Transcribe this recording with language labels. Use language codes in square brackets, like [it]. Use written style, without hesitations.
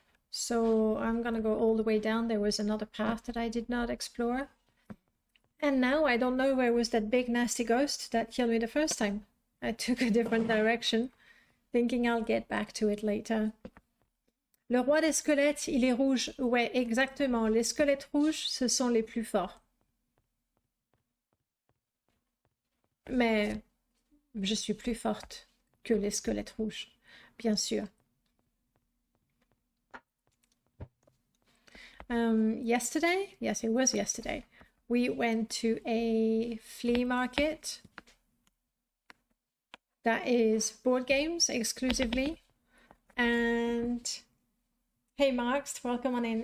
[en] So I'm gonna go all the way down. There was another path that I did not explore. And now I don't know where was that big nasty ghost that killed me the first time. I took a different direction, thinking I'll get back to it later. [fr] Le roi des squelettes, il est rouge. Ouais, exactement. Les squelettes rouges, ce sont les plus forts. Mais je suis plus forte que les squelettes rouges, bien sûr. [en] Yesterday, yes, it was yesterday, we went to a flea market that is board games exclusively. And hey, Marks, welcome on in.